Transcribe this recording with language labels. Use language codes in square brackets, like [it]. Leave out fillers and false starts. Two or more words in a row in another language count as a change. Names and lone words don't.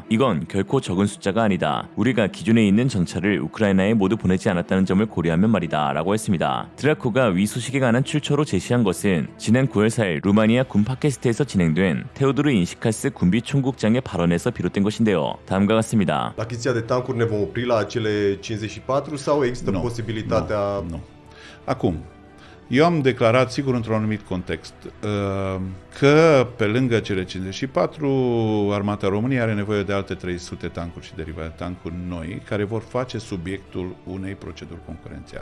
[ko] 이건 결코 적은 숫자가 아니다. 우리가 기존에 있는 전차를 우크라이나에 모두 보내지 않았다는 점을 고려하면 말이다 라고 했습니다. 드라코가 위 소식에 관한 출처로 제시한 것은 지난 9월 4일 루마니아 군 팟캐스트에서 진행된 테오도르 인시카스 군비 총국장의 발언에서 비롯된 것인데요. 다음과 같습니다. [ro] Achiziția de tancuri ne vom opri la cele 54 sau există posibilitatea... Nu. Acum, eu am declarat, sigur, într-un anumit context, că pe lângă cele 54, Armata României are nevoie de alte 300 tancuri și derivate tancuri noi, care vor face subiectul unei proceduri concurențiale.